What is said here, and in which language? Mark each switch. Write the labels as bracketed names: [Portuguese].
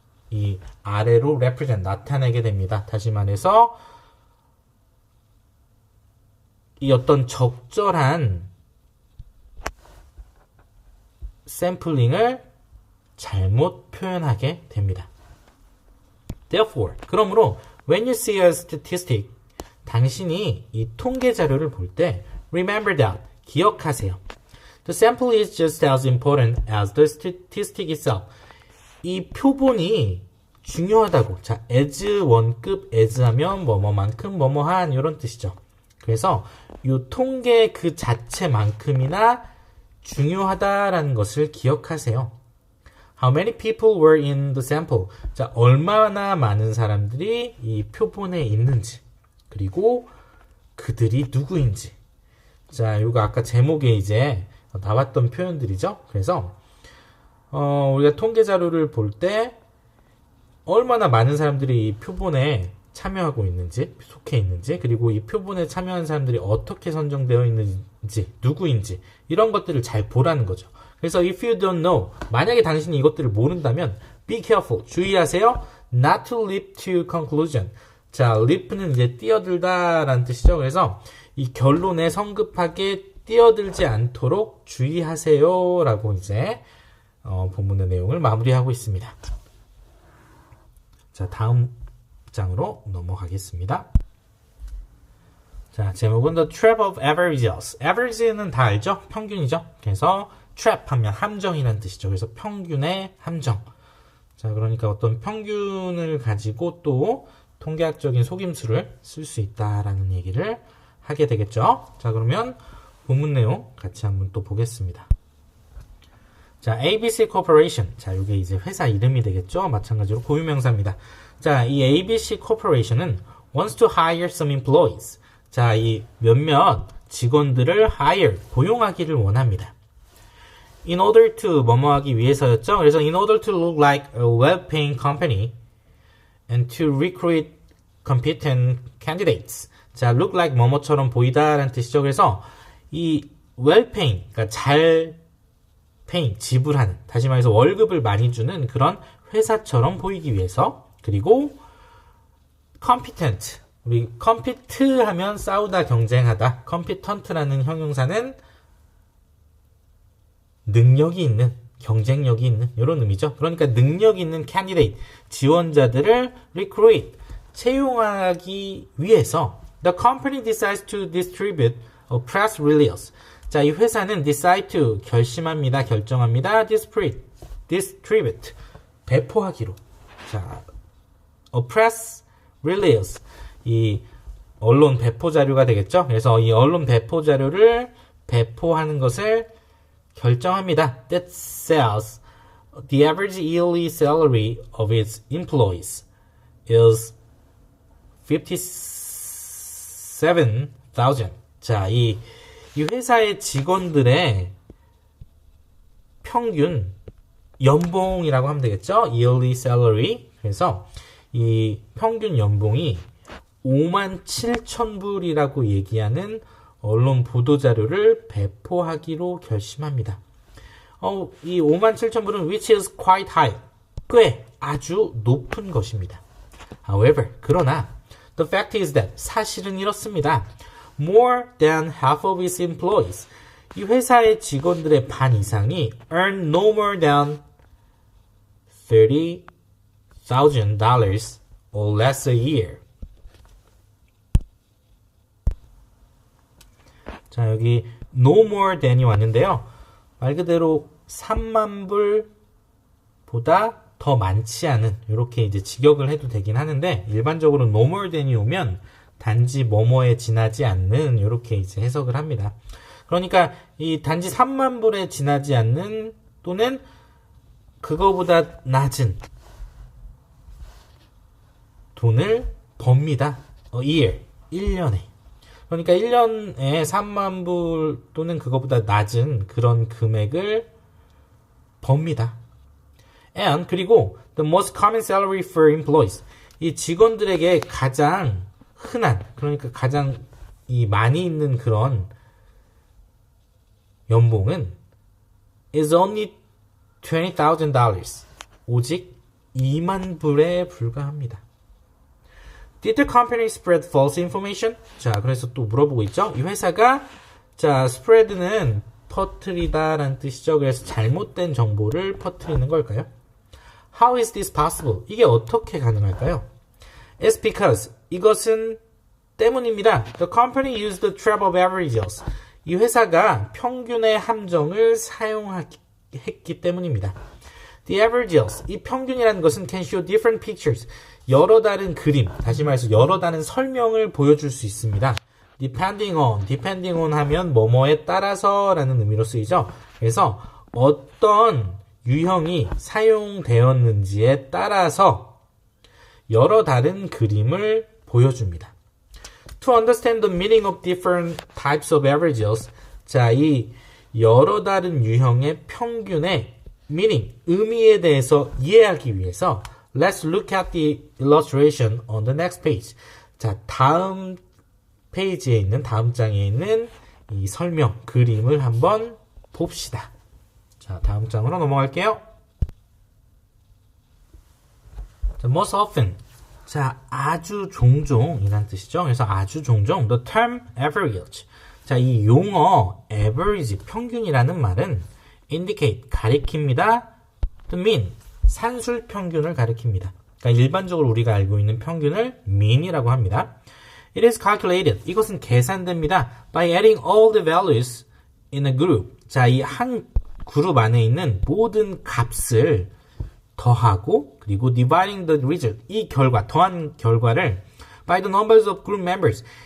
[Korean] 이 아래로 represent, 나타내게 됩니다. 다시 말해서 이 어떤 적절한 샘플링을 잘못 표현하게 됩니다. [English] Therefore, [Korean] 그러므로 [English] when you see a statistic, [Korean] 당신이 이 통계 자료를 볼 때 [English] remember that, [Korean] 기억하세요. [English] The sample is just as important as the statistic itself. [Korean] 이 표본이 중요하다고. 자, as 원급, as 하면 뭐뭐만큼, 뭐뭐한 이런 뜻이죠. 그래서 이 통계 그 자체만큼이나 중요하다라는 것을 기억하세요. [English] How many people were in the sample? [Korean] 자, 얼마나 많은 사람들이 이 표본에 있는지, 그리고 그들이 누구인지. 자, 이거 아까 제목에 이제 나왔던 표현들이죠. 그래서 우리가 통계 자료를 볼 때 얼마나 많은 사람들이 이 표본에 참여하고 있는지, 속해 있는지, 그리고 이 표본에 참여한 사람들이 어떻게 선정되어 있는지, 누구인지, 이런 것들을 잘 보라는 거죠. 그래서 [English] if you don't know, [Korean] 만약에 당신이 이것들을 모른다면 [English] be careful, [Korean] 주의하세요. [English] not to leap to conclusion. [Korean] 자, leap는 이제 뛰어들다 라는 뜻이죠. 그래서 이 결론에 성급하게 뛰어들지 않도록 주의하세요 라고 이제 본문의 내용을 마무리하고 있습니다. 자, 다음 장으로 넘어가겠습니다. 자, 제목은 [English] The Trap of Averages. [Korean] Average는 다 알죠? 평균이죠? 그래서 trap 하면 함정이라는 뜻이죠. 그래서 평균의 함정. 자, 그러니까 어떤 평균을 가지고 또 통계학적인 속임수를 쓸 수 있다라는 얘기를 하게 되겠죠. 자, 그러면 본문 내용 같이 한번 또 보겠습니다. 자, ABC Corporation. 자, 이게 이제 회사 이름이 되겠죠. 마찬가지로 고유명사입니다. [English] 자, 이 ABC Corporation은 wants to hire some employees. [Korean] 자, 이 몇몇 직원들을 hire, 고용하기를 원합니다. [English] In order to, [Korean] 뭐뭐 하기 위해서였죠. [English] 그래서 in order to look like a well-paying company and to recruit competent candidates. [Korean] 자, look like 뭐뭐처럼 보이다라는 뜻이죠. 그래서 이 well-paying, 그러니까 잘 paying, 지불하는, 다시 말해서 월급을 많이 주는 그런 회사처럼 보이기 위해서, 그리고 competent, 우리 compete 하면 싸우다, 경쟁하다, competent라는 형용사는 능력이 있는, 경쟁력이 있는 이런 의미죠. 그러니까 능력 있는 candidate, 지원자들을 recruit, 채용하기 위해서 [English] the company decides to distribute a press release. [Korean] 자, 이 회사는 decide to, 결심합니다, 결정합니다, distribute, 배포하기로. 자, a press release, 이 언론 배포 자료가 되겠죠. 그래서 이 언론 배포 자료를 배포하는 것을 결정합니다. [English] That says the average yearly salary of its employees is 57,000. [Korean] 자, 이 회사의 직원들의 평균 연봉이라고 하면 되겠죠. [English] yearly salary. [Korean] 그래서 이 평균 연봉이 57,000불이라고 얘기하는 언론 보도자료를 배포하기로 결심합니다. 이 57,000불은 [English] which is quite high, [Korean] 꽤 아주 높은 것입니다. [English] However, [Korean] 그러나 [English] the fact is that, [Korean] 사실은 이렇습니다. [English] More than half of its employees, [Korean] 이 회사의 직원들의 반 이상이 [English] earn no more than $30,000 or less a year. [Korean] 자, 여기 no more than이 왔는데요. 말 그대로 3만 불보다 더 많지 않은, 이렇게 이제 직역을 해도 되긴 하는데, 일반적으로 no more than이 오면 단지 뭐뭐에 지나지 않는, 이렇게 이제 해석을 합니다. 그러니까 이 단지 3만 불에 지나지 않는, 또는 그거보다 낮은 돈을 법니다. year, 1년에. 그러니까 1년에 3만 불 또는 그거보다 낮은 그런 금액을 법니다. And, 그리고 [English] the most common salary for employees, [Korean] 이 직원들에게 가장 흔한, 그러니까 가장 이 많이 있는 그런 연봉은 [English] is only $20,000, [Korean] 오직 2만 불에 불과합니다. [English] Did the company spread false information? [Korean] 자, 그래서 또 물어보고 있죠. 이 회사가, 자, spread는 퍼뜨리다 라는 뜻이죠. 그래서 잘못된 정보를 퍼뜨리는 걸까요? [English] How is this possible? [Korean] 이게 어떻게 가능할까요? [English] It's because, [Korean] 이것은 때문입니다. [English] The company used the trap of averages. [Korean] 이 회사가 평균의 함정을 사용했기 때문입니다. [English] The averages, [Korean] 이 평균이라는 것은 [English] can show different pictures. [Korean] 여러 다른 그림, 다시 말해서 여러 다른 설명을 보여줄 수 있습니다. depending on 하면 뭐뭐에 따라서 라는 의미로 쓰이죠. 그래서 어떤 유형이 사용되었는지에 따라서 여러 다른 그림을 보여줍니다. [English] To understand the meaning of different types of averages, [Korean] 자, 이 여러 다른 유형의 평균의 meaning, 의미에 대해서 이해하기 위해서 [English] let's look at the illustration on the next page. [Korean] 자, 다음 페이지에 있는, 다음 장에 있는 이 설명, 그림을 한번 봅시다. 자, 다음 장으로 넘어갈게요. [English] 자, most often. [Korean] 자, 아주 종종이란 뜻이죠. 그래서 아주 종종, [English] the term average. [Korean] 자, 이 용어 average, 평균이라는 말은 indicate, 가리킵니다. the mean, 산술 평균을 가리킵니다. 그러니까 일반적으로 우리가 알고 있는 평균을 mean이라고 합니다. [English] It is calculated. [Korean] 이것은 계산됩니다. [English] By adding all the values in a group. [Korean] 자, 이 한 그룹 안에 있는 모든 값을 더하고 그리고 [English] dividing the result. [Korean] 이 결과, 더한 결과를 [English] by the numbers of group members.